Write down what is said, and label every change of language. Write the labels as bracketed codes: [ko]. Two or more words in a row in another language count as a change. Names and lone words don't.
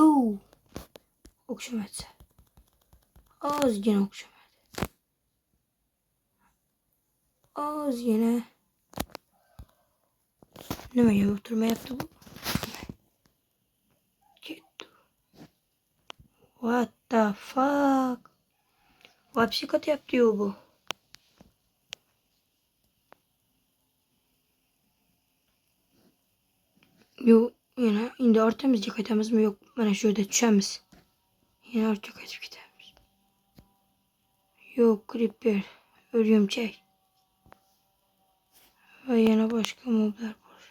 [uz] O'xshamadi. Ozgina o'xshamadi. Ozgina. Nimaga o'tirmayapti bu? Ketdi. [en] What the fuck? [uz] Вообще qotyapti-yu bu. Yo, yana endi ortimizga qaytamizmi? Yo'q, mana shu yerda tushamiz. Yana ortga qaytib ketamiz. Yo'q, creeper, o'rgimchak va yana boshqa moblar bor.